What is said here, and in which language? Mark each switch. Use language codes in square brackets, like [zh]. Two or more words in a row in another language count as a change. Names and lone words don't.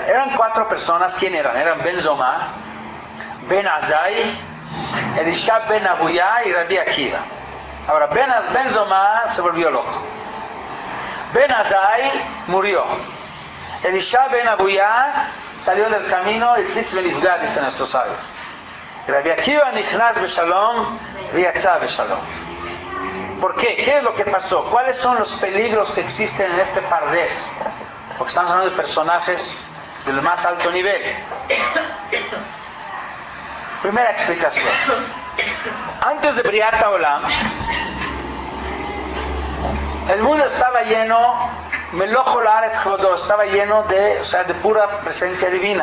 [es] Eran 4 personas. ¿Quién eran? Eran Ben Zoma, Ben Azai, Elisha Ben Abuya y Rabbi Akiva. Ahora, Ben Zoma se volvió loco. Ben Azai murió. Elisha Ben Abuya salió del camino y [he] ציץ ונפגע, [es] dicen nuestros sabios. [he] רבי עקיבא נכנס בשלום ויצא בשלום. [es] ¿Por qué? ¿Qué es lo que pasó? ¿Cuáles son los peligros que existen en este Pardes? Porque estamos hablando de personajes del más alto nivel. Primera explicación. Antes de [he] בריאת עולם, [es] el mundo estaba lleno, [he] מלוא הארץ כבודו, [es] estaba lleno de pura presencia divina.